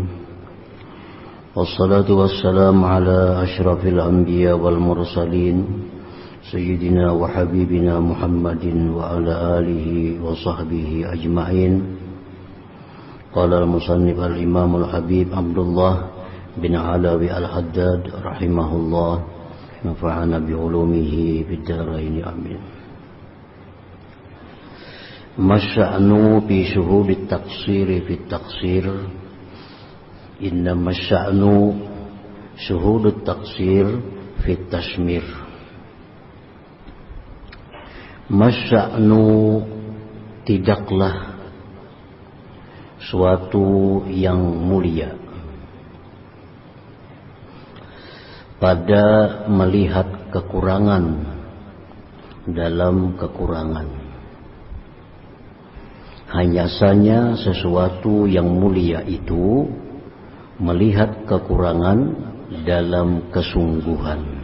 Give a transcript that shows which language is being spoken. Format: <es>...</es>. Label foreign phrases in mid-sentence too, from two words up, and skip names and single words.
<ar>والصلاة والسلام على أشرف الأنبياء والمرسلين سيدنا وحبيبنا محمد وعلى آله وصحبه أجمعين. قال المصنف الإمام الحبيب عبد الله بن علوي الحداد رحمه الله، نفعنا بعلومه بالدارين آمين. ما الشأن بشهود التقصير في التقصير. إنما الشأن شهود التقصير في التشمير.</ar> <id>Masya'nu tidaklah suatu yang mulia pada melihat kekurangan dalam kekurangan. Hanya saja sesuatu yang mulia itu melihat kekurangan dalam kesungguhan.</id>